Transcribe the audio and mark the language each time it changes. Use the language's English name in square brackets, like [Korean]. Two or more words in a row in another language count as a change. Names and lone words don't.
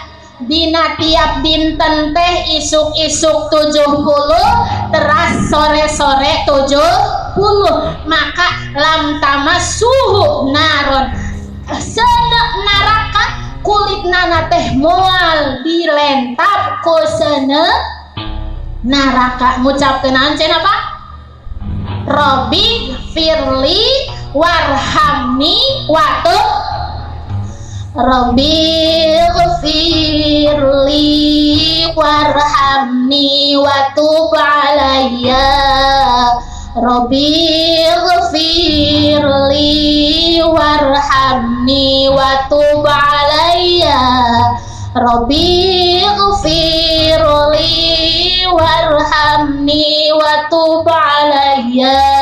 [Sundanese] Dina tiap dinten teh isuk-isuk 70 teras sore-sore 70, maka [Arabic] لم تمسه نار [Sundanese] seuneu neraka kulitna teh moal dilentap ku seuneu neraka. Ngucapkeun ancen apa? [Arabic] ربي اغفر لي وارحمني وتب ربي اغفر لي وارحمني وتب علي. ربي اغفر لي وارحمني وتب علي. ربي اغفر لي وارحمني وتب علي.